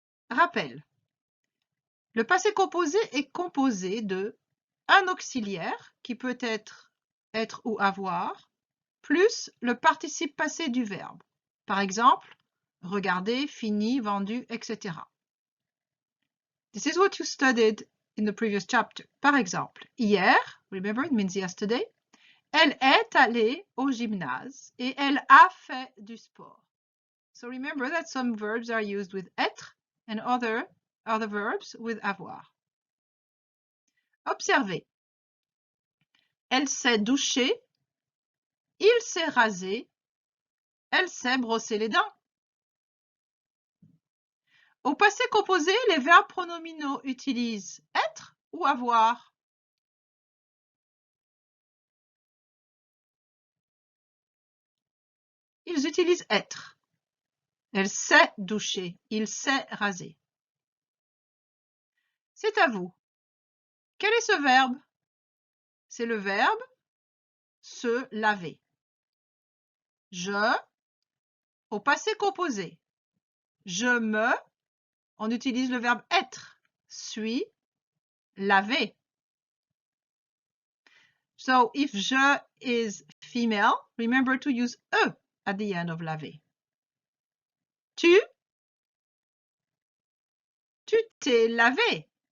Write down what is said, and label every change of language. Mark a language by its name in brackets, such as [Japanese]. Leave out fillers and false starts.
[French] Rappel. Le passé composé est composé de un auxiliaire qui peut être ou avoir, plus le participe passé du verbe. Par exemple, regarder, fini, vendu, etc. [English] This is what you studied in the previous chapter. [French] Par exemple, hier, [English] remember it means yesterday, [French] elle est allée au gymnase et elle a fait du sport. [English] So remember that some verbs are used with être and other verbs with avoir. [French] Observez. Elle s'est douchée, il s'est rasé, elle s'est brossé les dents. Au passé composé, les verbes pronominaux utilisent être ou avoir. Ils utilisent être. Elle s'est douchée, il s'est rasé. C'est à vous. Quel est ce verbe? C'est le verbe se laver. Je, au passé composé. Je me, on utilise le verbe être. Suis, laver. [English] So if je is female, remember to use e at the end of laver. [French] Tu t'es lavé.